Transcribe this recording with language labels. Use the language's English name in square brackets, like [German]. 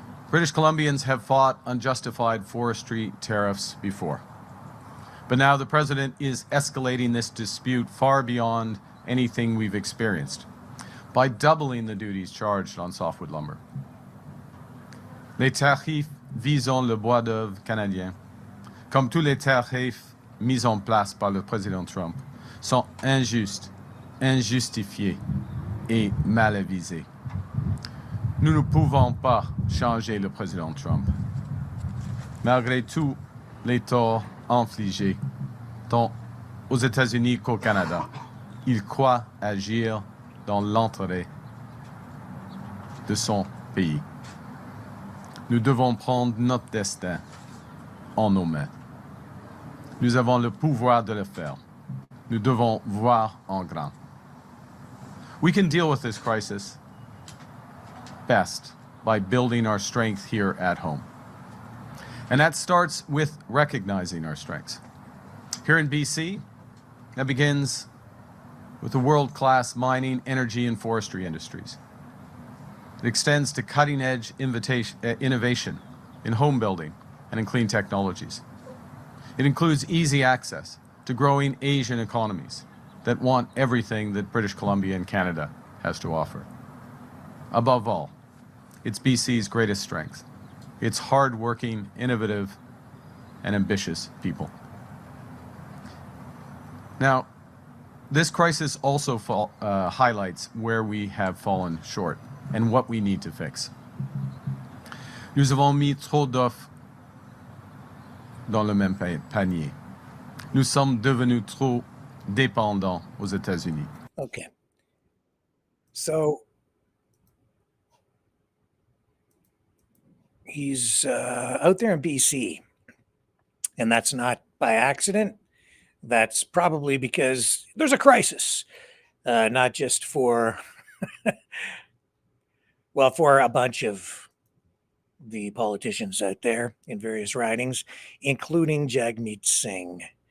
[English] British Columbians have fought unjustified forestry tariffs before. But now the president is escalating this dispute far beyond anything we've experienced by doubling the duties charged on softwood lumber. [French] Les tarifs visant le bois d'œuvre canadien, comme tous les tarifs mis en place par le président Trump, sont injustes, injustifiés et mal avisés. Nous ne pouvons pas changer le président Trump. Malgré tous les torts infligés, tant aux États-Unis qu'au Canada, il croit agir dans l'intérêt de son pays. Nous devons prendre notre destin en nos mains. Nous avons le pouvoir de le faire. Nous devons voir en grand. [English] We can deal with this crisis best by building our strength here at home. And that starts with recognizing our strengths. Here in BC, that begins with the world-class mining, energy, and forestry industries. It extends to cutting-edge innovation in home building and in clean technologies. It includes easy access to growing Asian economies that want everything that British Columbia and Canada has to offer. Above all, it's BC's greatest strength. It's hard-working, innovative, and ambitious people. Now, this crisis also highlights where we have fallen short and what we need to fix. [French] Nous avons mis trop d'œufs dans le même panier. Nous sommes devenus trop dépendants aux États-Unis. [English] Okay. So he's out there in BC, and that's not by accident. That's probably because there's a crisis, not just for, well, for a bunch of the politicians out there in various ridings, including Jagmeet Singh.